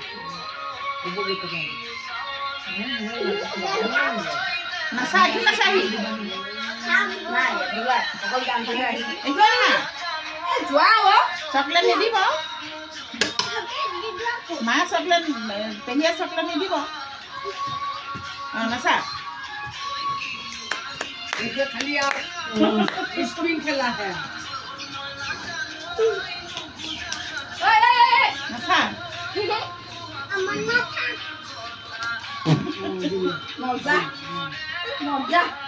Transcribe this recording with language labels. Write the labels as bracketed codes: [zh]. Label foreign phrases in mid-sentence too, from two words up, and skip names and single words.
[as] নাচাহি নাচাহি যোৱা চকলেট নিদিব মায়ে চকলেট পেহীয়ে চকলেট নিদিব অঁ নাচা [hi] ये खाली आप स्प्रिंग खेला है [as] নাচা মজা মজা